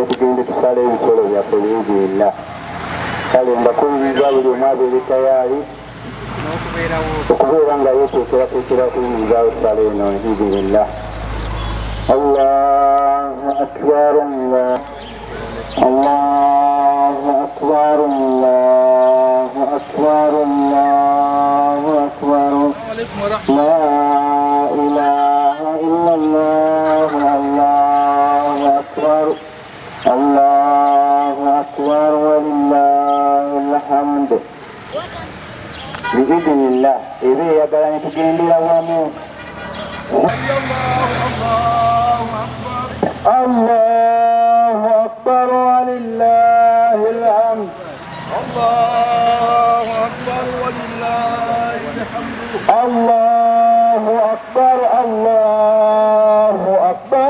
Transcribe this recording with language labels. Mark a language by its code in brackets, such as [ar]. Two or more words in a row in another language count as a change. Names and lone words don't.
[lg] tugende tusala ebisolo byaffe byegenda kale mbakubiriza buli omu abeere tayaali okubeera nga yeteekerateekera kuyimirizaawo essala eno biibirillah. [ar] الله أكبر. الله أكبر. الله أكبر. الله أكبر. لا إله إلا الله. الله أكبر. الله أكبر ولله الحمد. [lg] Biidhnillah ebe yagala ne tugendera wamu. [ar] الله أكبر ولله الحمد. الله أكبر ولله الحمد. الله أكبر. الله أكبر.